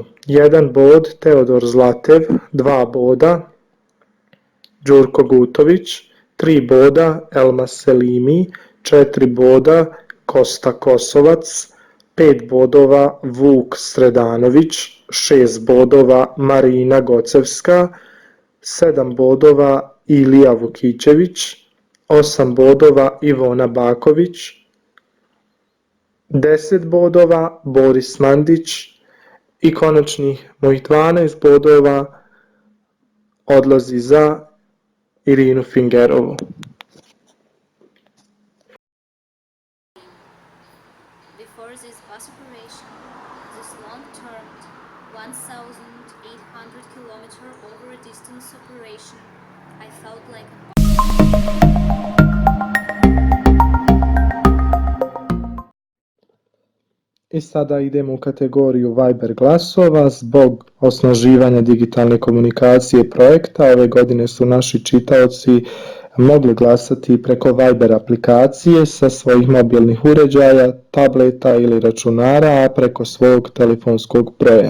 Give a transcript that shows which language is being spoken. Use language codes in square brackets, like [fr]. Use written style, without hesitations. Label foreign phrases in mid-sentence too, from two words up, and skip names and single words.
[sr] 1 bod Teodor Zlatev, 2 boda Đurko Gutović, 3 boda Elmas Selimi, 4 boda Kosta Kosovac, 5 bodova Vuk Sredanović, 6 bodova Marina Gocevska, 7 bodova Ilija Vukićević, 8 bodova Ivona Baković, 10 bodova Boris Mandić i konačnih mojih 12 bodova odlazi za Irinu Fingerovu. [en] Before this bus operation, this long-termed 1,800 kilometer over a distance operation, I felt like a [sr] I sada idemo u kategoriju Viber glasova. Zbog osnaživanja digitalne komunikacije projekta, ove godine su naši čitaoci mogli glasati preko Viber aplikacije sa svojih mobilnih uređaja, tableta ili računara, a preko svog telefonskog broja.